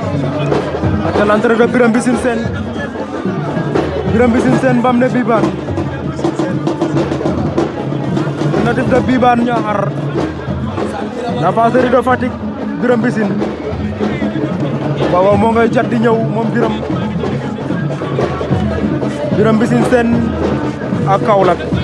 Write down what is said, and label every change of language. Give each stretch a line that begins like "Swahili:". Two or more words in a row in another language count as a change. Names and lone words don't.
French: aca l'entrée de Birame Mbissine Sene. Birame Mbissine Sene Bamne Bibane. Natif de Bibane Niakhar. La Fasseri de Fatick Birame Mbissine.
Wolof: Waaw moo ngay jat di ñëw moom Birame. Birame Mbissine Sene ak Kaolack.